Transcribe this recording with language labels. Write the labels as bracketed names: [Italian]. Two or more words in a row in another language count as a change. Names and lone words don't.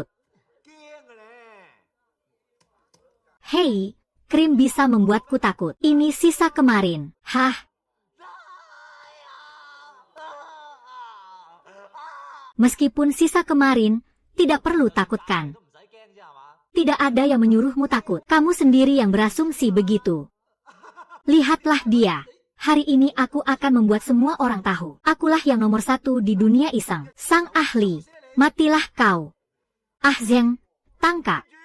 [Cantonese] 驚嘅咧。 [Indonesian] Hei, krim bisa membuatku takut. Ini sisa kemarin. Hah? Meskipun sisa kemarin, tidak perlu takutkan. [Cantonese] 都唔使驚啫係嘛？ [Indonesian] Tidak ada yang menyuruhmu takut. Kamu sendiri yang berasumsi begitu. Lihatlah dia. Hari ini aku akan membuat semua orang tahu. Akulah yang nomor satu di dunia iseng. Sang ahli. Matilah kau. Ah Zeng, tangkap.